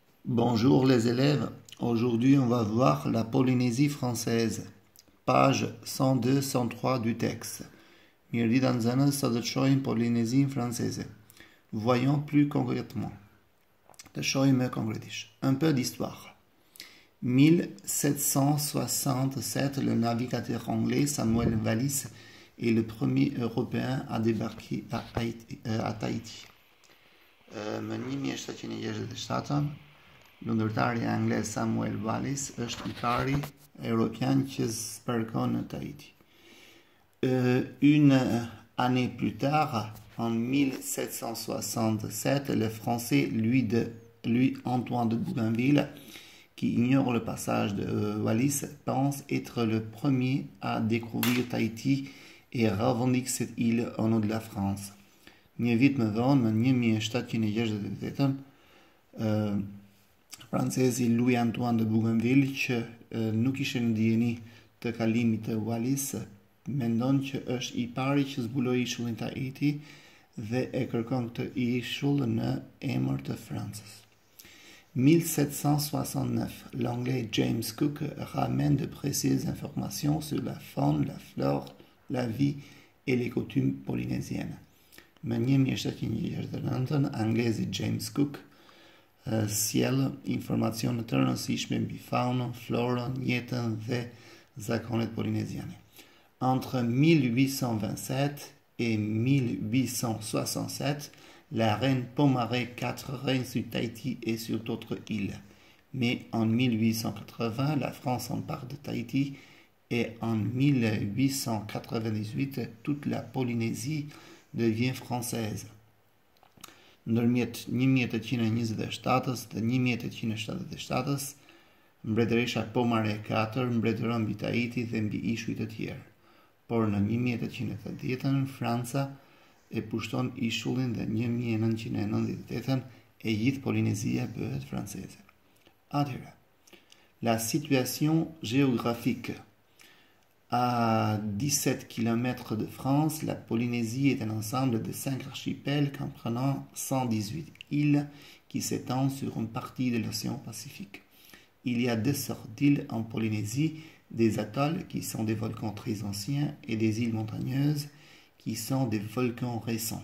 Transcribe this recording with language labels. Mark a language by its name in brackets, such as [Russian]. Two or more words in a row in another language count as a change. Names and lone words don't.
[French] Bonjour les élèves, aujourd'hui on va voir la Polynésie française, page 102-103 du texte. [Albanian] Mirë ditë nxënës, sot do të shohim Polynésinë franceze. [French] Voyons plus concrètement. [Albanian] Të shohim më konkretisht. [French] Un peu d'histoire. 1767, le navigateur anglais Samuel Wallis est le premier Européen à débarquer à Tahiti. [Albanian] Më 1767, lundërtari anglez Samuel Wallis është I pari europian që zbarkon në Tahiti. [French] Une année plus tard, en 1767, le Français Louis Antoine de Bougainville, qui ignore le passage de Wallis, pense être le premier à découvrir Tahiti et revendique cette île au nom de la France. [Albanian] Një vit më vonë, në 1768, francezi Louis Antoine de Bougainville, që nuk ishte në dijeni të kalimit të Wallis, mendon që është I pari që zbuloi ishullin Tahiti dhe e kërkon këtë ishull në emër të Francës. [French] 1769, l'anglais James Cook ramène de précieuses informations sur la faune, la flore, la vie et les coutumes polynésiennes. [Albanian] Më 1769, anglezi James Cook sjell informacione të rëndësishme mbi faunën, florën, jetën dhe zakonet polynésiane. [French] Entre 1827 et 1867, la reine Pomaré IV règne sur Tahiti et sur d'autres îles. Mais en 1880, la France s'empare de Tahiti et en 1898, toute la Polynésie devient française. [Albanian] Ndërmjet 1827 dhe 1877, mbretëresha Pomaré IV mbretëron mbi Tahiti dhe mbi ishuj të tjerë. Por në 1880, Franca e pushton ishullin dhe 1998 e gjithë Polynésia bëhet franceze. Atëherë, [French] la situation géographique. À 17 km de France, la Polynésie est un ensemble de 5 archipels comprenant 118 îles qui s'étendent sur une partie de l'océan Pacifique. Il y a deux sortes d'îles en Polynésie, des atolls qui sont des volcans très anciens et des îles montagneuses qui sont des volcans récents.